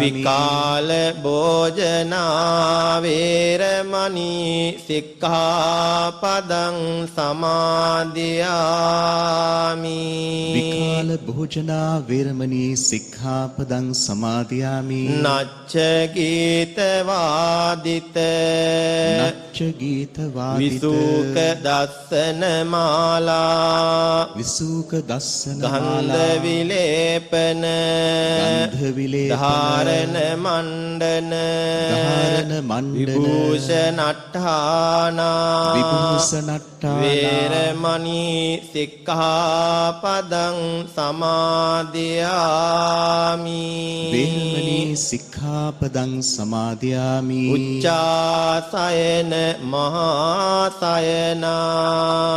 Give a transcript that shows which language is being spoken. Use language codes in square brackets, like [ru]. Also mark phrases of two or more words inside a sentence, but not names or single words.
[pi] විකාල භෝජනා වේරමණී සික්ඛාපදං සමාදියාමි විකාල භෝජනා වේරමණී සික්ඛාපදං සමාදියාමි නච්ච ගීත වාදිත නච්ච ගීත වාදිත විසූක දස්සන මාලා විසූක දස්සන ගන්ධ මාලා විලේපන ගන්ධ විලේපන ධාරණ මණ්ඩන ධාරණ මණ්ඩන විභූෂණට්ඨානා විභූෂණට්ඨානා වේරමණී සික්ඛාපදං සමාදියාමි වේරමණී සික්ඛාපදං සමාදියාමි උච්චාසයන මහාසයනා